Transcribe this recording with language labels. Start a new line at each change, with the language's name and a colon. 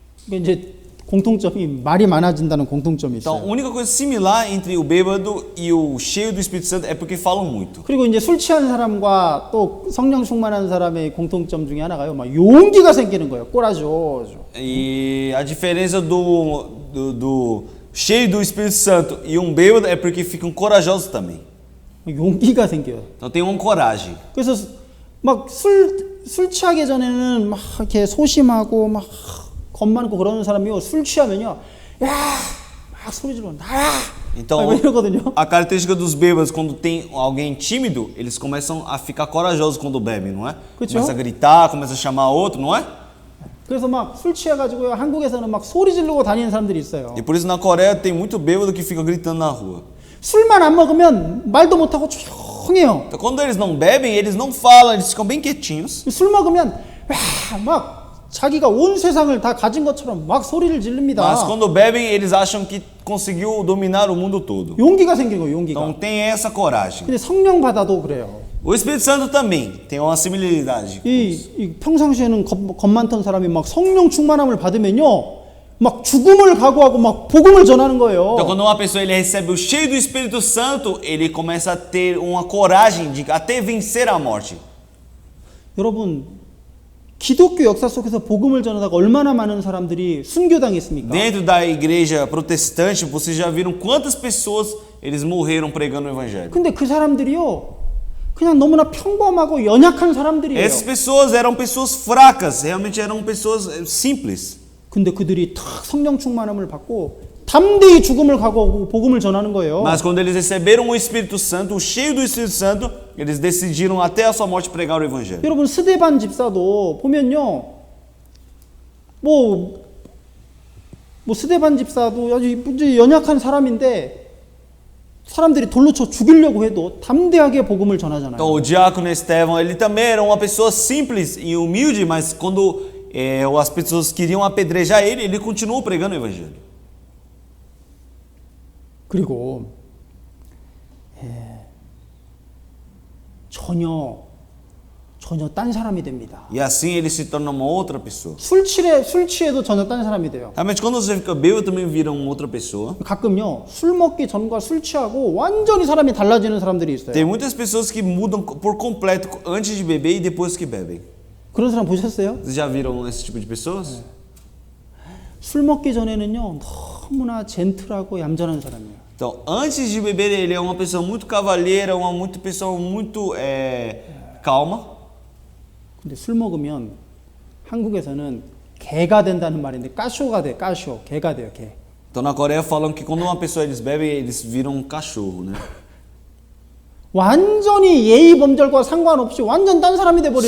Korean: 이제 공통점이 말이 많아진다는 공통점이
Portuguese: Então a
Korean: 있어요.
Portuguese: única coisa similar entre o bêbado e o cheio do Espírito Santo é porque falam muito.
Korean: 그리고 이제 술 취한 사람과 또 성령 충만한 사람의 공통점 중에 하나가요, 막 용기가 생기는 거예요. 꼬라죠.
Portuguese: E a diferença do cheio do Espírito Santo e bêbado é porque ficam corajosos também.
Korean: 용기가 생겨요.
Portuguese: Então tem uma coragem.
Korean: 그래서 막 술 취하기 전에는 막 이렇게 소심하고 막 겁 많고 그러는 사람이요, 술 취하면요, 야, 막 소리 지르고 나야.
Portuguese: Então,
Korean: 이러거든요.
Portuguese: a característica dos bêbados, quando tem alguém tímido, eles começam a ficar corajosos quando bebem, não é?
Korean: 그렇죠?
Portuguese: Começa a gritar, começa a chamar outro, não é?
Korean: 그래서 막 술 취해가지고요, 한국에서는 막 소리 지르고 다니는 사람들이 있어요.
Portuguese: E por isso na Coreia tem muito bêbado que fica gritando na rua.
Korean: 술만 안 먹으면 말도 못하고 조용해요.
Portuguese: Então quando eles não bebem, eles não falam, eles ficam bem quietinhos.
Korean: 술 먹으면 막 자기가 온 세상을 다 가진 것처럼 막 소리를 지릅니다.
Portuguese: Mas quando bebem, eles acham que conseguiu dominar o mundo todo.
Korean: 용기가 생기는 거예요, 용기가.
Portuguese: Então tem essa coragem.
Korean: 근데 성령 받아도 그래요.
Portuguese: O Espírito Santo também tem uma similaridade.
Korean: 이 평상시에는 겁 많던 사람이 막 성령 충만함을 받으면요, 막 죽음을 각오하고 막 복음을 전하는 거예요.
Portuguese: Então quando uma pessoa ele recebe o cheio do Espírito Santo, ele começa a ter uma coragem de até vencer a morte.
Korean: 여러분, 기독교 역사 속에서 복음을 전하다가 얼마나 많은 사람들이 순교당했습니까?
Portuguese: Dentro da igreja protestante, vocês já viram quantas pessoas eles morreram pregando o evangelho?
Korean: 근데 그 사람들이요, 그냥 너무나 평범하고 연약한 사람들이에요.
Portuguese: Essas pessoas eram pessoas fracas, realmente eram pessoas simples.
Korean: 근데 그들이 탁 성령 충만함을 받고 담대히 죽음을 각오하고 복음을 전하는 거예요.
Portuguese: Mas quando eles receberam o Espírito Santo, o cheio do Espírito Santo, eles decidiram até a sua morte pregar o evangelho.
Korean: 여러분, 스데반 집사도 보면요, 뭐 뭐 스데반 집사도 아주 이제 연약한 사람인데 사람들이 돌로 쳐 죽이려고 해도 담대하게 복음을 전하잖아요.
Portuguese: Então, o diácono Estevão, ele também era uma pessoa simples e humilde, mas quando as pessoas queriam apedrejar ele, ele continuou pregando o evangelho.
Korean: 그리고 전혀 딴 사람이 됩니다.
Portuguese: E assim ele se torna uma outra pessoa.
Korean: 술 취해도 전혀 딴 사람이 돼요.
Portuguese: Realmente, quando você fica bêbado, também vira uma outra pessoa.
Korean: 가끔요 술 먹기 전과 술 취하고 완전히 사람이 달라지는 사람들이 있어요.
Portuguese: Tem muitas pessoas que mudam por completo antes de beber e depois que bebem.
Korean: 그런 사람 보셨어요?
Portuguese: Vocês já viram esse tipo de pessoas?
Korean: 술 먹기 전에는요 너무나 젠틀하고 얌전한 사람이에요.
Portuguese: Então, antes de beber, ele é uma pessoa muito cavalheira, pessoa muito calma.
Korean: 근데 술 먹으면 한국에서는 개가 된다는 말인데 까쇼가 돼, 까쇼, 개가 돼요, 개.
Portuguese: Então, na Coreia falam que quando uma pessoa eles bebem, eles viram um cachorro, né?
Korean: 완전히 예의 범절과 상관없이 완전 딴 사람이 돼 버리는